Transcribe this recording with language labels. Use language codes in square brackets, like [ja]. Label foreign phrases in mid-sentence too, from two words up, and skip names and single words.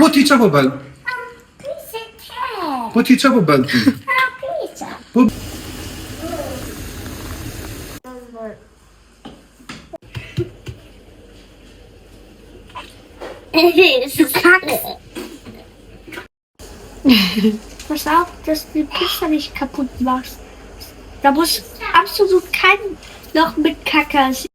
[sq] qa po bën? Po ti qa po bën ti? Po... [de] Pass auf, dass die Pizza nicht kaputt machst. Da muss absolut kein Loch mit Kacke.